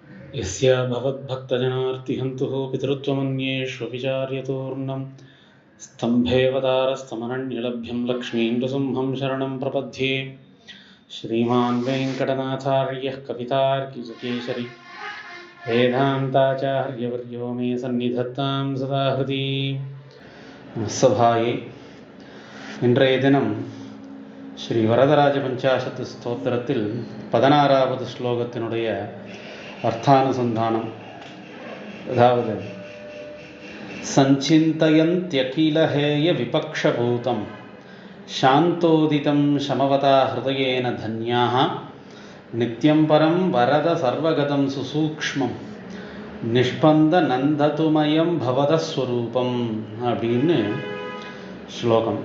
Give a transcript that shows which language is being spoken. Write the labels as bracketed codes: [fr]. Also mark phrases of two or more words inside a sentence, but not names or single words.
[sa] यस्य भवद्भक्तजनार्तिहन्तुः पितृत्वमन्येष्वभिचार्यतूर्णं स्तम्भेऽवतारस्तमनन्यलभ्यं लक्ष्मीं नृसिंहं शरणं प्रपद्ये। श्रीमान् वेङ्कटनाथार्यः कवितार्किकेसरी वेदान्ताचार्यवर्यो मे सन्निधत्तां सदा हृदि। [ta] சபாயே இன்றைய தினம் ஸ்ரீ வரதராஜ பஞ்சாசத்து ஸ்தோத்திரத்தில் 16வது ஸ்லோகத்தினுடைய அர்த்தானுசந்தானம். அதாவது [sa] सञ्चिन्तयन्त्यखिलहेय विपक्षभूतं शान्तोदितं समवता हृदयेन धन्याः नित्यं परं वरद सर्वगतं सुसूक्ष्मम् निष्पन्द नन्दथुमयं भवतस्वरूपम् [ta] அப்படின்னு ஸ்லோகம்.